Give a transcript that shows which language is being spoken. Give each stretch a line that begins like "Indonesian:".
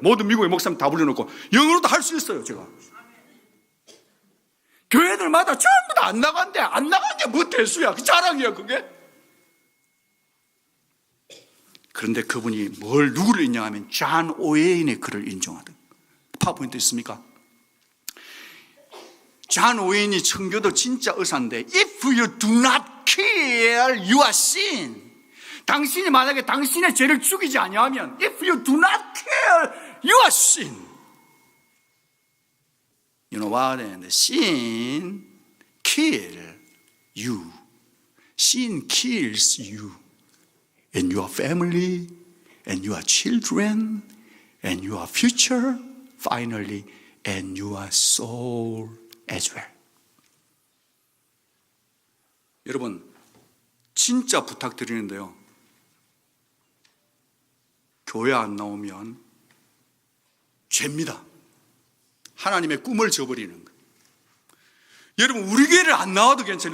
Korean: 모든 미국의 목사님 다 불러놓고 영어로도 할 수 있어요. 제가 교회들마다 전부 다 안 나간대. 안 나간 게 뭐 대수야. 그 자랑이야 그게. 그런데 그분이 누구를 인정하면 존 오웨인의 글을 인정하던, 파워포인트 있습니까? 존 오웨인이 청교도 진짜 의사인데,
English: If you do not kill, you are sin.
Korean: 당신이 만약에 당신의 죄를 죽이지 아니하면,
English: If you do not kill, you are sin. You know what? And sin kill you. Sin kills you. And your family, and your children, and your future, finally, and your soul as well.
Korean: 여러분, 진짜 부탁드리는데요, 교회 안 나오면 죄입니다. 하나님의 꿈을 저버리는 거예요. 여러분, 우리 교회를 안 나와도 괜찮아요.